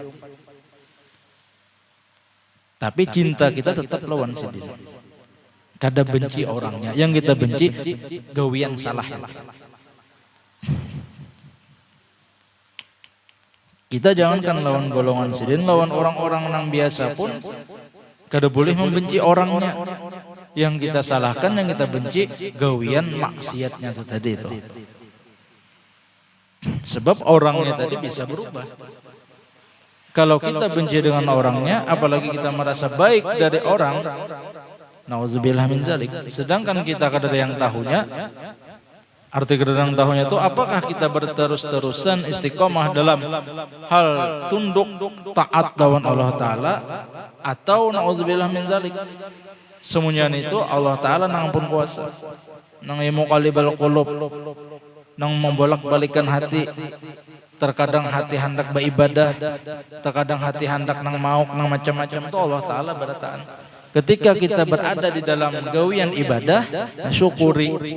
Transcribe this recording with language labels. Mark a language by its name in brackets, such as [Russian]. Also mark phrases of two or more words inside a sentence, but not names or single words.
[Banjar] Tapi cinta kita tetap lawan sidin. Kada benci orangnya, yang kita benci gawian salah. Kita jangankan lawan golongan sidin, lawan orang-orang yang biasa pun kada boleh membenci orangnya. Yang kita salahkan, yang kita benci gawian maksiatnya itu tadi itu. Sebab orangnya tadi bisa berubah. Kalau kita benci dengan orangnya, apalagi kita merasa baik dari orang, [Arabic] نعوذ بالله من ذلك. [Banjar] Sedangkan kita kada ada yang tahunya. Arti kedadang tahunya itu apakah kita berterus-terusan istiqomah dalam hal tunduk taat lawan Allah Ta'ala, atau [Arabic] نعوذ بالله من ذلك [Banjar] semuanya itu Allah Ta'ala nang pun kuasa, nang [Arabic] مقلب القلوب, [Banjar] nang membolak-balikan hati. Terkadang hati hendak beribadah, terkadang hati hendak nang mauk nang macam-macam, itu Allah Ta'ala berataan. Ketika kita berada di dalam gawian ibadah, syukuri.